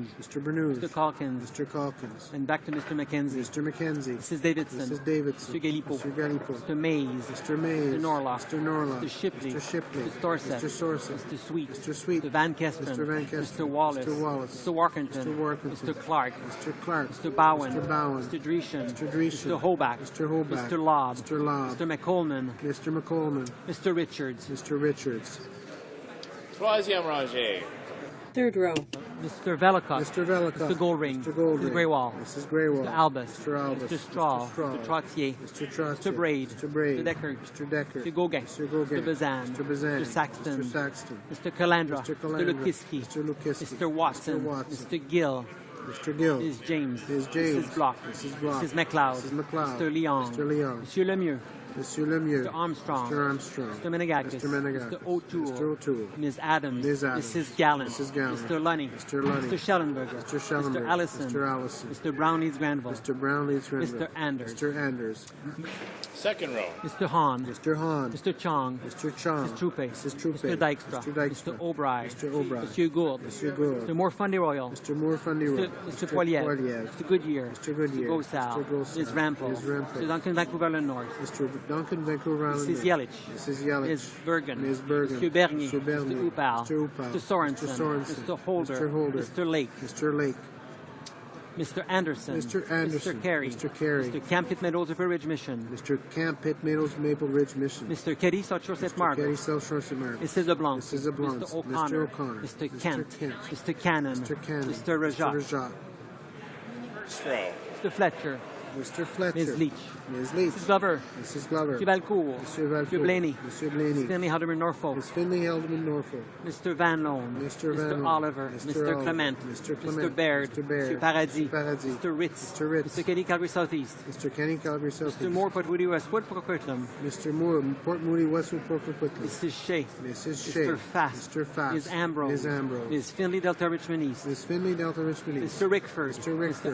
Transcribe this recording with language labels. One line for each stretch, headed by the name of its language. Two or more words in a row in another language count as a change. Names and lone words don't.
English: Mr. Bernoulli. Mr. Calkins. Mr. Calkins. And back to Mr. McKenzie. Mr. McKenzie. Mrs. Davidson. Mrs. Davidson. Mr. Galipo. Mr. Galipo. Mr. Mays. Mr. Mays. Mr. Norlock. Mr. Norlock. Mr. Shipley. Mr. Shipley. Mr. Sorsett. Mr. Sorsett. Mr. Sweet. Mr. Sweet. Mr. Van Kesteren. Mr. Van Kesteren. Mr. Wallace. Mr. Wallace. Mr. Workington. Mr. Workington. Mr. Clark. Mr. Clark. Mr. Bowen. Mr. Bowen. Mr. Dreeshen. Mr. Dreeshen. Mr. Hoback. Mr. Hoback. Mr. Lobb. Mr. Lobb. Mr. McColeman. Mr. McColeman. Mr. Richards. Mr. Richards.
French: Troisième rangée.
English: Third row. Mr. Velicott. Mr. Velicott. Mr. Goldring. Mr. Goldring. Mrs. Greywall. Mrs. Greywall. Mr. Albus. Mr. Albus. Mr. Straw. Mr. Straw. Mr. Trottier. Mr. Trottier. Mr. Braid. Mr. Braid. Mr. Deckard. Mr. Deckard. Mr. Gauguin. Mr. Gauguin. Mr. Bazan. Mr. Bazan. Mr. Saxton. Mr. Saxton. Mr. Calandra. Mr. Mr. Calandra. Lukiski. Mr. Lukiski. Mr. Watson. Mr. Watson. Mr. Gill. Mr. Gill. Ms. James. Ms. James. Mrs. Block. Mrs. Block. Mrs. McLeod. Mrs. McLeod. Mr. Leon. Mr. Leon. Monsieur Lemieux. Monsieur Lemieux. Mr. Armstrong. Mr. Armstrong. Mr. Menegakis. Mr. Menegakis. Mr. O'Toole. Mr. O'Toole. Ms. Adams. Ms. Adams. Mrs. Gallen. Mrs. Gallen. Mr. Lunny. Mr. Lunny. Mr. Schellenberger. Mr. Schellenberger. Mr. Allison. Mr. Allison. Mr. Brownlees Granville. Mr. Brownlees Granville. Mr. Anders. Mr. Anders. Second row. Mr. Hahn. Mr. Hahn. Mr. Chong. Mr. Chong. Mrs. Troupe. Mrs. Troupe. Mr. Dykstra. Mr. Dykstra. Mr. O'Brien. Mr. O'Brien. Monsieur Gould. Mr. Gould. Mr. Morfundy Royal. Mr. Morfundy Royal. Mr. Poiliev. Mr. Goodyear. Mr. Goodyear. Mr. Gosal. Mr. Gosal. Ms. Rampel. Ms. Rampel. Mr. Duncan Vancouver North. Mr. Duncan Vancouver Island. Mrs. Yelich. Mrs. Yelich. Ms. Bergen. Ms. Bergen. Mr. Bernier. Mr. Bernier. Mr. Upal. Mr. Upal. Mr. Sorensen. Mr. Sorensen. Mr. Holder. Mr. Holder. Mr. Lake. Mr. Lake. Mr. Anderson. Mr. Anderson. Mr. Carey. Mr. Carey. Mr. Camp Pitt Meadows River Ridge Mission. Mr. Camp Pitt Meadows Maple Ridge Mission. Mr. Keddy South Shore St. Margaret. Keddy South Shore St. Margaret. Mrs. LeBlanc. Mrs. LeBlanc. Mr. O'Connor. Mr. O'Connor. Mr. Kent. Mr. Kent. Mr. Cannon. Mr. Cannon. Mr. Rajat. Mr. Rajat. First row. Mr. Fletcher. Mr. Fletcher. Ms. Leach. Ms. Leach. Mrs. Glover. Mrs. Glover. Mr. Valcourt. Mr. Valcourt. Mr. Blaney. Mr. Blaney. Mr. Finley Haldeman Norfolk. Ms. Finley Haldeman Norfolk. Mr. Van Loan. Mr. Van Loan. Oliver. Mr. Mr. Oliver. Clement. Mr. Clement. Mr. Baird. Mr. Baird. Mr. Paradis. Mr. Paradis. Mr. Ritz. Mr. Ritz. Mr. Kenny Calgary Southeast. Mr. Kenny Calgary South. Mr. Moore Port Moody Westwood Port Coquitlam. Mr. Moore Port Moody Westwood Port Coquitlam. Mrs. Shea. Mrs. Shea. Mr. Fast. Mr. Fast. Ms. Ambrose. Ms. Ambrose. Ms. Finley Delta Richmond East. Ms. Finley Delta Richmond East. Mr. Rickford. Mr. Rickford.